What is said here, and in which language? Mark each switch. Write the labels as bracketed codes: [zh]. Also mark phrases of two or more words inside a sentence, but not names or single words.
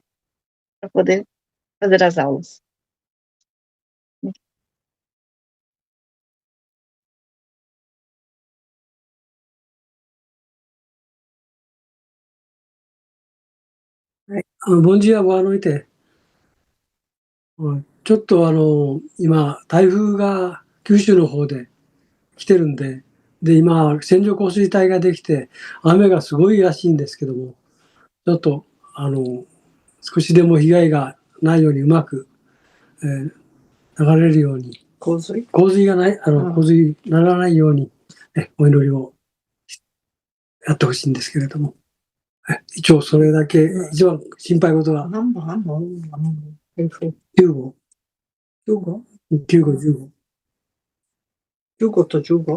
[pt] Para poder fazer as aulas. Bom dia, boa noite. [ja] ちょっと今、台風が九州の方で来てるんで、今、線状降水帯ができて、雨がすごいらしいんですけども、ちょっと少しでも被害がないようにうまく、流れるように、洪水がない、洪水にならないように、お祈りをやってほしいんですけれども、一応それだけ、一番心配事は、9号。9号 ?10号。15と 15?